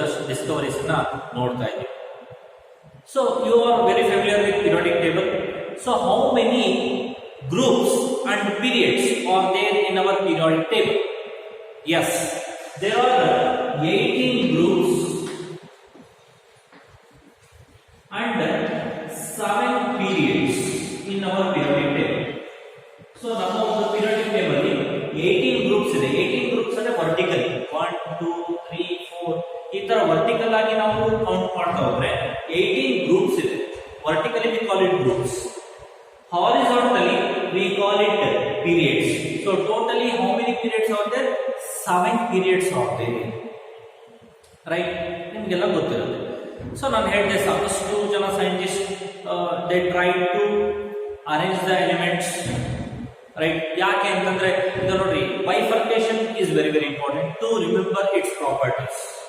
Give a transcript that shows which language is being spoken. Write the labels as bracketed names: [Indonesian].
[English] discoveries [Kannada] ನೋಡ್ತಾ ಇದ್ದೀವಿ. [English] So you are very familiar with periodic table. So how many groups and periods are there in our periodic table? Yes, there are 18 groups and 7 periods in our periodic table. [Kannada] So ನಮ್ಮ ಒಂದು periodic table ಅಲ್ಲಿ 18 groups ಇದೆ. 18 groups ಅಂದ್ರೆ vertically 1 2 3 4 ಈ ತರ vertical ಆಗಿ ನಾವು count ಮಾಡ್ತಾ ಹೋದ್ರೆ 18 groups ಇದೆ. [English] Vertically we call it groups. Horizontally we call it periods. So totally how many periods are there? 7 periods are there. Right? [Kannada] ನಿಮಗೆಲ್ಲ ಗೊತ್ತಿರುತ್ತೆ. [English] so [Kannada] ನಾನು ಹೇಳಿದೆ ಸಾಕಷ್ಟು ಜನ [English] Scientist they try to arrange the elements. Right? [Kannada] ಯಾಕೆ ಅಂತಂದ್ರೆ ಈಗ ನೋಡ್ರಿ, [English] Bifurcation is very very important to remember its properties.